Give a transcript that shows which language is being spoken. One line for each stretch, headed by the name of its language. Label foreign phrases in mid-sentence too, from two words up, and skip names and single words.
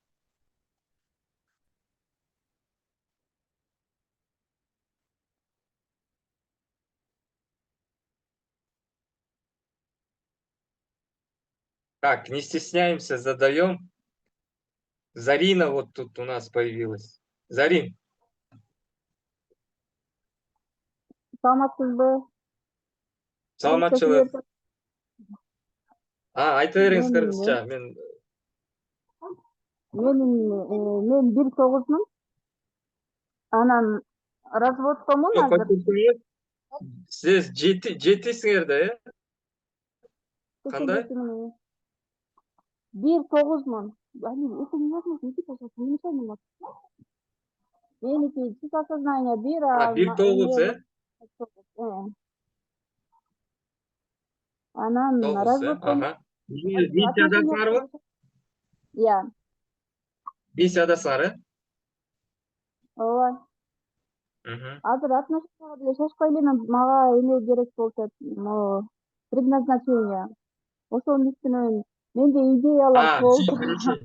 Russian: Так, не стесняемся, задаем. Зарина вот тут у нас появилась. Зарин,
Kyrgyz: саламатсыз ба?
Kazakh: саламатчылык. Айта беріңіз
Kyrgyz: Мен кыргызча. мен 1.9-мун. Анан разводтомун азыр.
Kazakh: Сіз жетисіңер да, Кандай?
Kyrgyz: 1.9-мун. Меники
Russian: чисто сознание
Kyrgyz: 1, а 1.9, Анан 9, разводтомун. ага. Беш адасы барбы?
Kazakh: Иә,
Kyrgyz: 5 адасы бар, ооба. Мгм. Азыр отношенияга деле чачпай эле мага эме керек болуп атат. Предназначение. Ошонун үстүнөн менде идеялар
Russian: Все
Kyrgyz: болду.
Russian: хорошо.